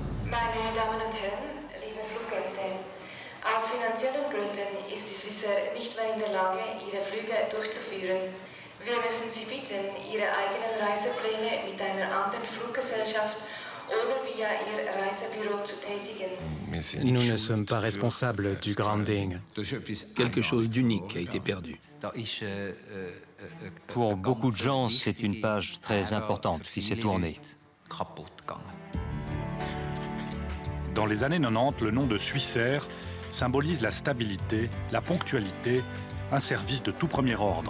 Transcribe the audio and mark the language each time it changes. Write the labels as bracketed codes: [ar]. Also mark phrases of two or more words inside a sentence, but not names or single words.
[de] Meine Damen und Herren, liebe Fluggäste, aus finanziellen Gründen ist die Swissair nicht mehr in der Lage, ihre Flüge durchzuführen. Wir müssen Sie bitten, Ihre eigenen Reisepläne mit einer anderen Fluggesellschaft oder via Ihr Reisebüro zu tätigen. [fr] Nous ne sommes pas responsables du grounding. Quelque chose d'unique a été perdu. Pour beaucoup de gens, c'est une page très importante qui s'est tournée. Dans les années 90, le nom de Swissair symbolise la stabilité, la ponctualité, un service de tout premier ordre.